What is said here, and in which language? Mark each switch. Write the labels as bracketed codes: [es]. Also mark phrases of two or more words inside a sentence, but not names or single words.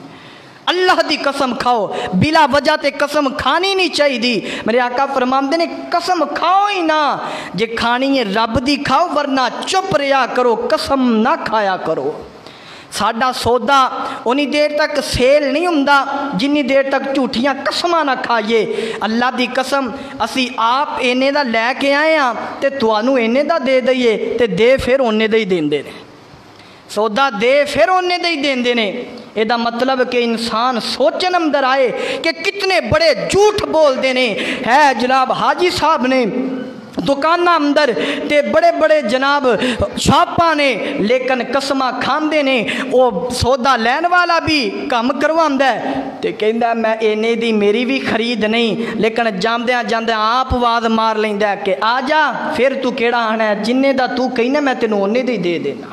[pa] اللہ دی قسم کھاؤ، بلا وجہ تے قسم کھانی نہیں چاہی دی۔ میرے آقا فرماندے نے قسم کھاؤ ہی نہ، جے کھانی ہے رب دی کھاؤ ورنہ چپ رہا کرو، قسم نہ کھایا کرو۔ ساڈا سودا انہی دیر تک سیل نہیں ہوندا جنی دیر تک جھوٹیاں قسماں نہ کھائیے۔ اللہ دی قسم اسی آپ اینے دا لے کے آئے ہاں تے توانو اینے دا دے دئیے تے دے پھر اونے دا ہی دین دے نے، سودا دے پھر اونے دا ہی دین دے نے۔ یہ دا مطلب کہ انسان سوچن اندر آئے کہ کتنے بڑے جھوٹ بول دینے ہے جناب حاجی صاحب نے دکانہ اندر تے بڑے بڑے جناب شاپاں نے، لیکن قسمہ کھاندے نے، وہ سودا لین والا بھی کم کرواندہ ہے تے کہندہ میں اینے دی میری بھی خرید نہیں، لیکن جاندیاں جاندیاں آپ واز مار لیندہ ہے کہ آجا پھر تو کیڑا آنا ہے، جننے دا تو کہنا میں تینوں اونے دی دے دینا۔